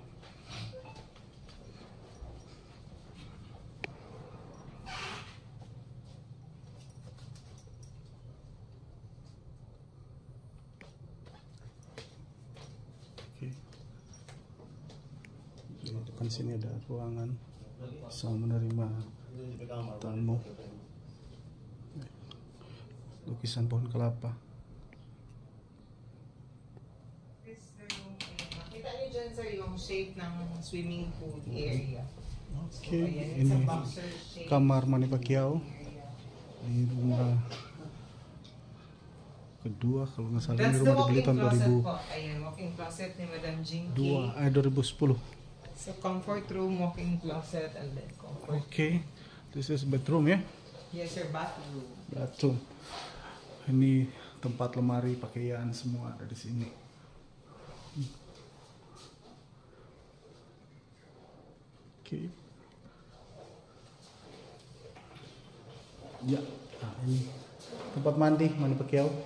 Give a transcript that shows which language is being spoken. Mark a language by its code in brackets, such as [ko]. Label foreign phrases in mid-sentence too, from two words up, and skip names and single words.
[id] Oke. Di depan sini ada ruangan bisa menerima tamu. Lukisan pohon kelapa. [tl] Makita niyo dyan sir yung shape ng [en] swimming pool area. [tl] Oke, So, ayan, [en] it's [id] ini [en] a boxer shape [id] kamar Manny Pacquiao [en] area. [id] di rumah kedua kalau nggak salah, ini [en] That's the [id] rumah dibeli [en] walk-in [id] tahun [en] closet po. [tl] Ayan, [en] walk-in closet [tl] ni Madam Jinky. [id] 2010. [en] So comfort room, walk-in closet, and then comfort. Oke, this is bedroom ya. Yes sir, bathroom. Bathroom. [id] Ini tempat lemari pakaian semua ada di sini. Oke. Ya, nah ini tempat mandi Manny Pacquiao.